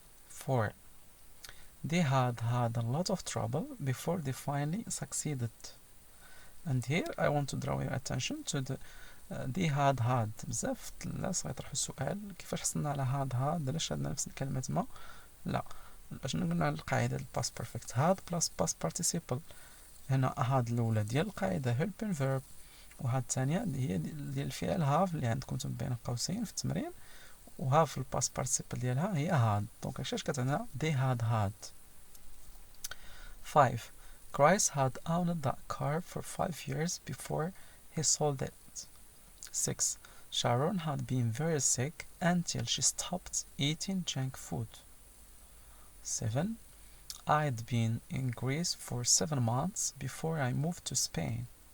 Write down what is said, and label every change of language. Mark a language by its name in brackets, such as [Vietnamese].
[English] 4, they had a lot of trouble before they finally succeeded. And here I want to draw your attention to the they had [Arabic] بزاف الناس غيطرحوا السؤال كيفاش حصلنا على had علاش عندنا نفس الكلمة ما. لا، شنو قلنا على القاعدة الباست بيرفكت had بلس باست participle. هنا had الأولى ديال القاعدة helping verb، وهاد الثانية هي ديال الفعل have اللي عندكم بين قوسين في التمرين، وهاف في الباست participle ديالها هي had. دونك اش كتعطينا [English] they had. 5, Chris had owned that car for 5 years before he sold it. 6, Sharon had been very sick until she stopped eating junk food. 7, I'd been in Greece for 7 months before I moved to Spain.